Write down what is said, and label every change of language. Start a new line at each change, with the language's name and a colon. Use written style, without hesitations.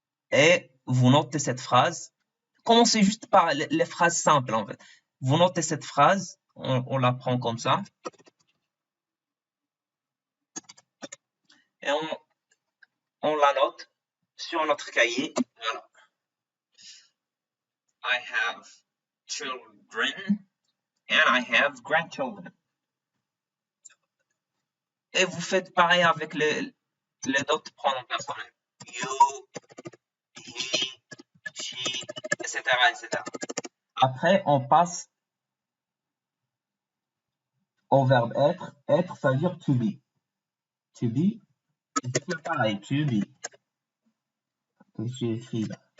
French: Et vous notez cette phrase. Commencez juste par les phrases simples, en fait. Vous notez cette phrase, on la prend comme ça. Et on la note sur notre cahier. Voilà.
English: I have children and I have grandchildren.
French: Et vous faites pareil avec les autres pronoms personnels.
English: You, he, she, etc., etc.
French: Après, on passe au verbe être. Être, ça veut dire
English: to be. To be,
French: c'est pareil, to be. Que j'ai écrit là.